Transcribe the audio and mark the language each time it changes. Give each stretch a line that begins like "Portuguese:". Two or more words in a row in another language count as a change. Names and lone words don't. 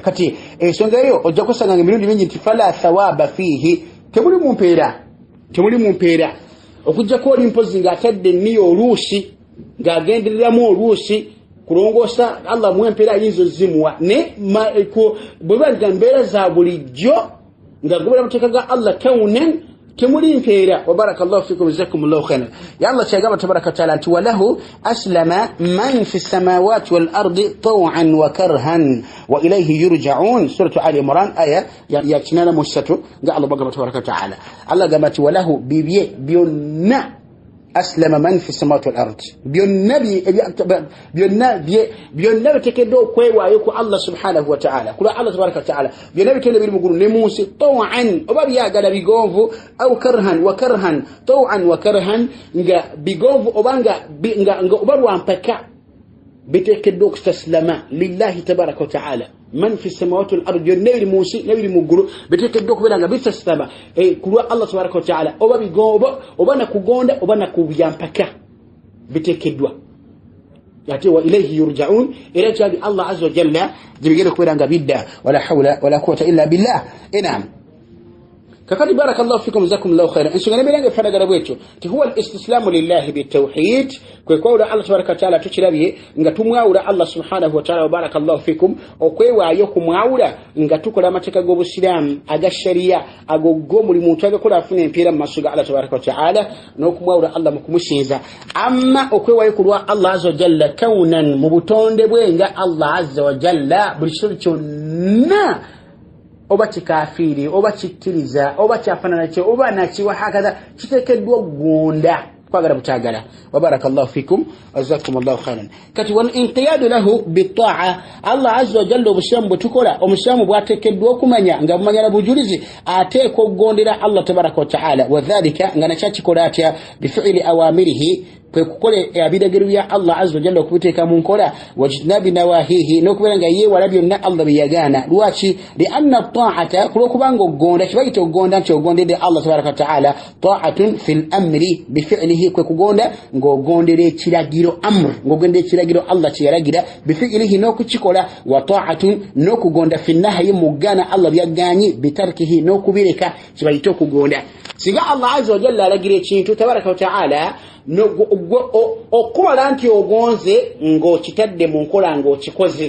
Ganda: Kati ensonga eyo ojja kusanga nga emirundi mingi nti
Arabic: فلا ثواب فيه,
Ganda: temuli mu mpeera okujjako oli mpozi ng'atadde enniyo oluusi ng'agendereramu oluusi kulongosa Allah mwempeera yinzo zimuwa ne bwe baliga mbeera za bulijjo nga gobera amateeka ga Allah kaunan temuli mpeera.
Arabic: وبارك الله فيكم، جزاكم الله خيرا. Ya Allah kyagamba تبارك وتعالى nti وله أسلم من في السماوات والأرض طوعا وكرها وإليه يرجعون، سورة آل عمران
Ganda: aya ya 83 nga Allah bagamba
Arabic: تبارك وتعالى.
Ganda: Allah gamba nti
Arabic: walahu
Ganda: bibye byonna
Arabic: أسلم من في السماوات والأرض,
Ganda: byonna biteekeddwa okwewaayo ku Allah
Arabic: سبحانه وتعالى,
Ganda: kula Allah
Arabic: تبارك وتعالى.
Ganda: Byonna bitende biri mu ggulu ne mu nsi, taw'an oba byagala bigonvu,
Arabic: أو كرها وكرها، طوعا وكرها,
Ganda: taw'an wa karhan nga bigonvu oba nga oba lwampaka biteekeddwa okustaslama
Arabic: لله تبارك وتعالى. من في السماوات والأرض,
Ganda: byonna biri mu nsi nebiri mu ggulu biteekeddwa okubeera nga bistaslama kulwa Allah
Arabic: تبارك وتعالى,
Ganda: oba bigonvu oba nakugonda oba nakubyampaka biteekeddwa. Ate
Arabic: وإليه يرجعون,
Ganda: era kyali Allah
Arabic: عز وجل
Ganda: gyebigenda okubeera nga bidda.
Arabic: ولا حول ولا قوة إلا بالله.
Ganda: Enam kakati
Arabic: بارك الله فيكم، جزاكم الله خيرا.
Ganda: Ensonga nebeeranga efaanagana bwetyo ti
Arabic: هو الاستسلام لله بتوحيد,
Ganda: kwe kwawula Allah
Arabic: تبارك وتعالى
Ganda: tukirabye nga tumwawula Allah
Arabic: سبحانه وتعالى. وبارك الله فيكم,
Ganda: okwewaayo kumwawula nga tukola amateeka g'Obusiraamu aga sharia ago g'omuli muntu agakola afuna empeera mu maaso ga Allah
Arabic: تبارك وتعالى
Ganda: n'okumwawula Allah mu kumusinza. Amma okwewaayo kulwa Allah
Arabic: عز وجل كونا,
Ganda: mu butonde bwe nga Allah
Arabic: عز وجل
Ganda: buli kisozo kyonna oba kikafiiri oba kikkiriza oba kyafaanana kye oba nakiwa hakaza kiteekeddwa okugonda kwagala butagala.
Arabic: وبارك الله فيكم، جزاكم الله خيرا.
Ganda: Kati
Arabic: والانقياد له بالطاعة,
Ganda: Allah
Arabic: عز وجل
Ganda: obusiramu bwe tukola, omusiramu bwateekeddwa okumanya nga bumanyala bujulizi ateeka okugondera Allah
Arabic: تبارك وتعالى. وذلك
Ganda: nga nakyakikola atya
Arabic: بفعل أوامره,
Ganda: kwe kukola ebiragiro bya Allah
Arabic: عز وجل
Ganda: okubiteeka mu nkola,
Arabic: واجتناب نواهيه
Ganda: n'okubeera nga yeewala byonna Allah bye yagaana. Lwaki?
Arabic: لأن الطاعة,
Ganda: kulwokubanga ogonda kibayita ogonda nti ogondedde Allah
Arabic: تبارك وتعالى, طاعة في الأمر بفعله,
Ganda: kwe kugonda ng'ogondera ekiragiro amr, ng'ogondera ekiragiro Allah kye yalagira, bifi'lihi n'okukikola,
Arabic: وطاعة
Ganda: n'okugonda
Arabic: في النهي
Ganda: mugaana Allah byagaanyi, bitarkihi n'okubireka kibayita okugonda. Singa Allah
Arabic: عز وجل
Ganda: alagira ekintu
Arabic: تبارك وتعالى
Ganda: okumala nti ogonze ng'okitadde mu nkola ng'okikoze.